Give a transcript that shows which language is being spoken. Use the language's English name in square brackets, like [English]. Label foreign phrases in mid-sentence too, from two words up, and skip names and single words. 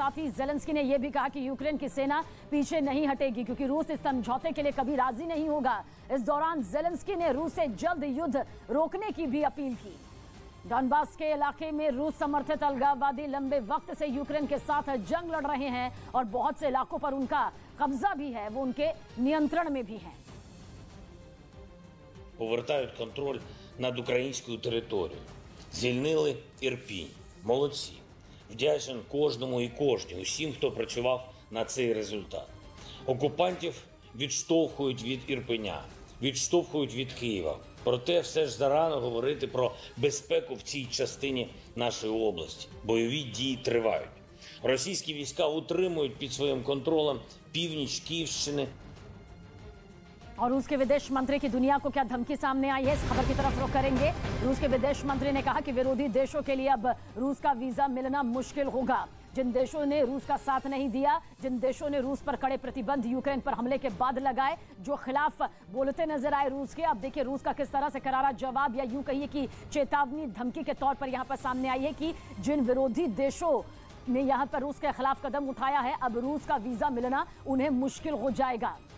[Hindi] साथ ही जेलेंस्की ने यह भी कहा कि यूक्रेन की सेना पीछे नहीं हटेगी, क्योंकि रूस इस समझौते के लिए कभी राजी नहीं होगा। इस दौरान जेलेंस्की ने रूस से जल्द युद्ध रोकने की भी अपील की। डॉनबास के इलाके में रूस समर्थित अलगाववादी लंबे वक्त से यूक्रेन के साथ जंग लड़ रहे हैं और बहुत से इलाकों पर उनका कब्जा भी है, वो उनके नियंत्रण में भी है। [Ukrainian] Повертають контроль над українською територією. Звільнили Ірпінь. Молодці. Вдячен кожному і кожній, усім, хто працював на цей результат. Окупантів відштовхують від Ірпеня, відштовхують від Києва. Проте все ж зарано говорити про безпеку в цій частині нашої області. Бойові дії тривають. Російські війська утримують під своїм контролем північ Київщини. [Hindi] और रूस के विदेश मंत्री की दुनिया को क्या धमकी सामने आई है, इस खबर की तरफ रुख करेंगे। रूस के विदेश मंत्री ने कहा कि विरोधी देशों के लिए अब रूस का वीजा मिलना मुश्किल होगा। जिन देशों ने रूस का साथ नहीं दिया, जिन देशों ने रूस पर कड़े प्रतिबंध यूक्रेन पर हमले के बाद लगाए, जो खिलाफ बोलते नजर आए रूस के, अब देखिए रूस का किस तरह से करारा जवाब या यूं कहिए कि चेतावनी धमकी के तौर पर यहां पर सामने आई है कि जिन विरोधी देशों ने यहां पर रूस के खिलाफ कदम उठाया है, अब रूस का वीजा मिलना उन्हें मुश्किल हो जाएगा।